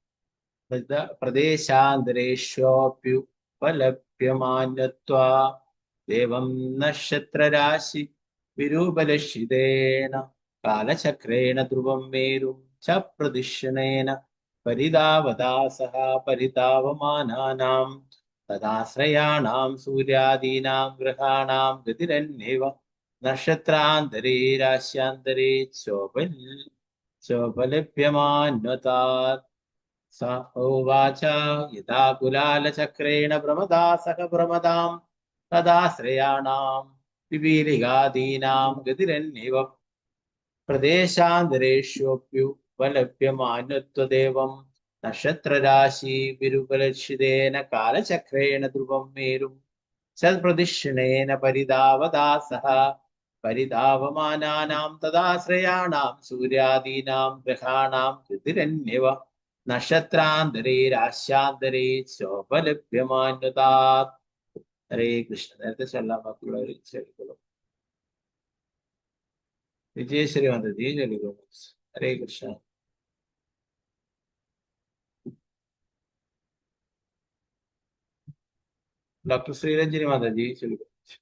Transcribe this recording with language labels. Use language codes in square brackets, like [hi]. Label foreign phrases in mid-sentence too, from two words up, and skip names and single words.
[sa] പ്രദേശാന്തരേഷ്വപ്യുപലഭ്യമാനത്വാ ദേവം നക്ഷത്രരാശി വിരൂപലക്ഷിതേന കാലചക്രേണ ധ്രുവം മേരും ച പ്രദിക്ഷണേന പരിതാവദാസഃ പരിതാവമാനാനാം തദാശ്രയാണാം സൂര്യാദീനാം ഗ്രഹാണാം ഗതിരന്യേവ നക്ഷത്രാന്തരേ രാശ്യാന്തരേ ചോപലഭ്യമാന്വതാത് स उवाच यदा कुलालचक्रेण भ्रमदासः भ्रमदां तदाश्रयाणां पिपीलिकादीनां गतिरन्येव प्रदेशान्तरेष्वप्युपलभ्यमानत्वदेवं नक्षत्रराशि विरुपलक्षितेन कालचक्रेण ध्रुवं मेरुं च प्रदिक्षिणेन परिधावदासः परिधावमानानां तदाश्रयाणां सूर्यादीनां ग्रहाणां गतिरन्येव നക്ഷത്രാന്തരേ രാശ്യാന്തരേ ചോപലഭ്യമാന്വതാത്. [ml] ഹരേ കൃഷ്ണ. നേരത്തെ ചൊല്ലാൻ ബാക്കിയുള്ളവർ ചൊല്ലിക്കൊള്ളും. വിജയശ്രീ വന്ദതി ചൊല്ലിക്കൊള്ളും. ഹരേ കൃഷ്ണ. ഡോക്ടർ ശ്രീരഞ്ജനി മാതാജി ചൊല്ലിക്കൊള്ളും.